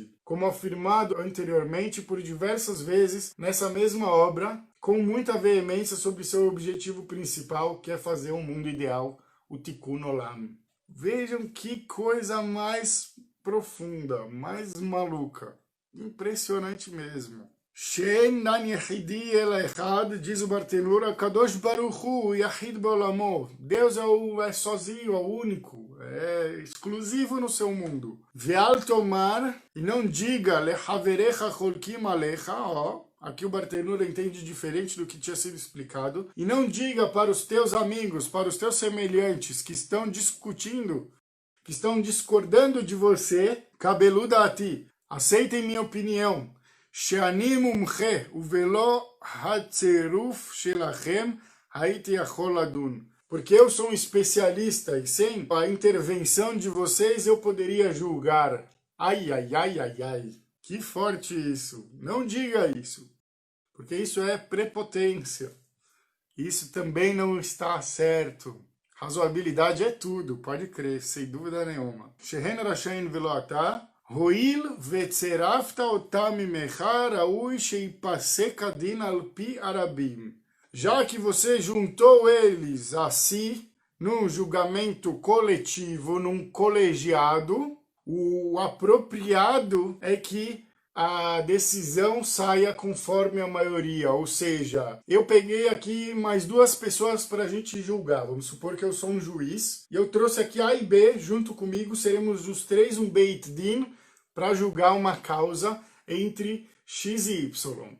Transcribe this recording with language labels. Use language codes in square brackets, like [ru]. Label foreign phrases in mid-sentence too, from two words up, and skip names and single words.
[pt] como afirmado anteriormente por diversas vezes nessa mesma obra, com muita veemência sobre seu objetivo principal, que é fazer um mundo ideal, o [he] תיקון עולם. [pt] Vejam que coisa mais profunda, mais maluca. Impressionante mesmo. [he] שאין דן יחידי אלא אחד, [pt] diz o Bartenura, [he] הקדוש ברוך הוא יחיד בעולמו. Deus é sozinho, é único, é exclusivo no seu mundo. ואל תאמר, [pt] e não diga [he] לחבריך חולקים עליך, ó. [pt] Aqui o Bartenura entende diferente do que tinha sido explicado. E não diga para os teus amigos, para os teus semelhantes que estão discutindo, que estão discordando de você, cabeluda a ti, aceitem minha opinião. [he] שאני מומחה ובלא הצירוף שלכם הייתי יכול לדון. [pt] Porque eu sou um especialista e sem a intervenção de vocês eu poderia julgar. Ai, ai, ai, ai, ai. Que forte isso. Não diga isso. Porque isso é prepotência. Isso também não está certo. Razoabilidade é tudo, pode crer, sem dúvida nenhuma. [he] שהן רשאין ולא אתה הואיל וצרפת אותם עמך ראוי שיפסק הדין על פי הרבים. [pt] Já que você juntou eles a si num julgamento coletivo, num colegiado, o apropriado é que a decisão saia conforme a maioria, ou seja, eu peguei aqui mais duas pessoas para a gente julgar, vamos supor que eu sou um juiz, e eu trouxe aqui A e B junto comigo, seremos os três um Beit Din, para julgar uma causa entre X e Y.